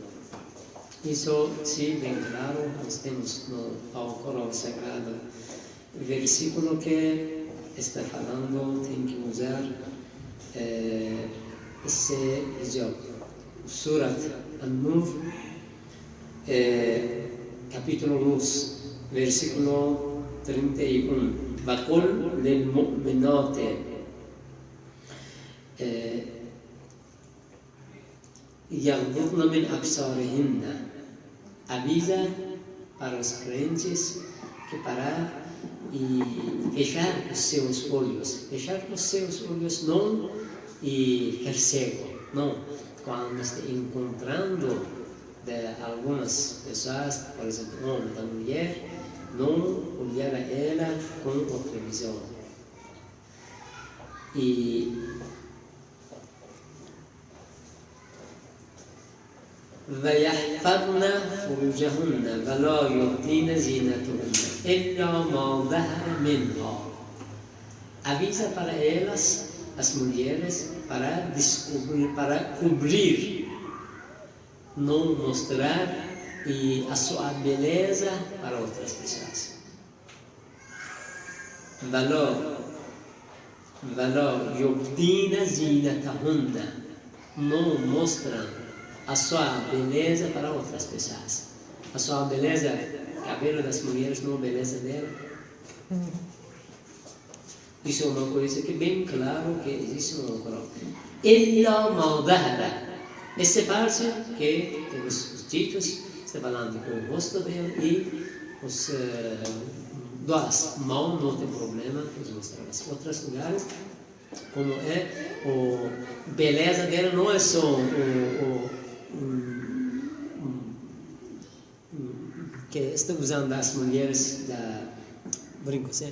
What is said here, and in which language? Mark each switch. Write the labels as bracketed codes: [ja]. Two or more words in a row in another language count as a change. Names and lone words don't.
[pt] Isso, sim, bem claro, nós temos no Alcorão Sagrado versículo que está falando, tem que usar esse hijab. Surat An-Nur, capítulo 2, versículo 31. [ar] وَقُلْ لِلْمُؤْمِنَاتِ يَغْضُضْنَ مِنْ أَبْصَارِهِنَّ. [pt] Avisa para os crentes que parar e fechar os seus olhos. Fechar os seus olhos não e ficar cego, não. Quando está encontrando algumas pessoas, por exemplo, um homem da mulher, não olhar a ela com outra visão. [ar] E وَيَحْفَظْنَ فُرُوجَهُنَّ وَلَا يُبْدِينَ زِينَتَهُنَّ إِلَّا مَا ظَهَرَ مِنْهَا. [pt] Avisa para elas, as mulheres, para descobrir, para cobrir, não mostrar a sua beleza para outras pessoas. [ar] وَلَا يُبْدِينَ زِينَتَهُنَّ. [pt] Não mostram a sua beleza para outras pessoas. A sua beleza, cabelo das mulheres, não a beleza dela. Isso é uma coisa que é bem claro que existe no Alcorão. [ar] إِلَّا مَا ظَهَرَ. [pt] Essa parte que temos os títulos, está falando com o rosto dela e os duas mãos, não tem problema, vamos mostrar as outros lugares. Como é a beleza dela, não é só que estão usando as mulheres da brincos, certo?